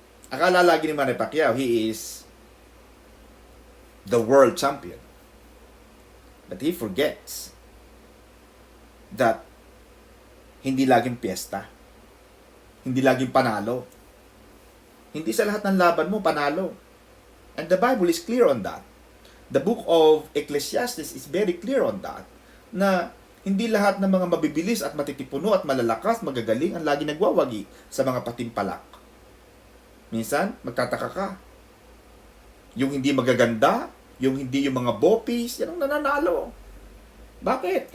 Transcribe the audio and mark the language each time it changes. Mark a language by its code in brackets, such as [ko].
[tl] Akala lagi ni Manny Pacquiao, [en] he is the world champion. But he forgets that [tl] hindi laging piyesta. Hindi laging panalo. Hindi sa lahat ng laban mo panalo. [en] And the Bible is clear on that. The book of Ecclesiastes is very clear on that. [tl] Na hindi lahat ng mga mabibilis at matitipuno at malalakas, magagaling ang lagi nagwawagi sa mga patimpalak. Minsan, magtataka ka. Yung hindi magaganda, yung hindi yung mga bopis, yan ang nananalo. Bakit?